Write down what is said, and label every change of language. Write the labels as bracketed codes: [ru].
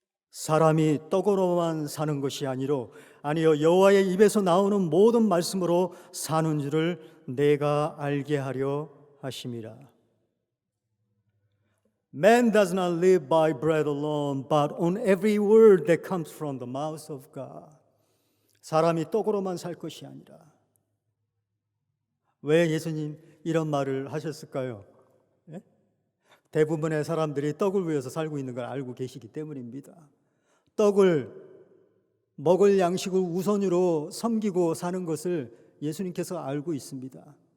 [ko] 사람이 떡으로만 사는 것이 아니요 여호와의 입에서 나오는 모든 말씀으로 사는 줄을 내가 알게 하려 하심이라. [en] Man does not live by bread alone, but on every word that comes from the mouth of God. [ko] 사람이 떡으로만 살 것이 아니라. 왜 예수님 이런 말을 하셨을까요? 예? 대부분의 사람들이 떡을 위해서 살고 있는 걸 알고 계시기 때문입니다. 떡을 먹을 양식을 우선으로 섬기고 사는 것을 예수님께서 알고 있습니다.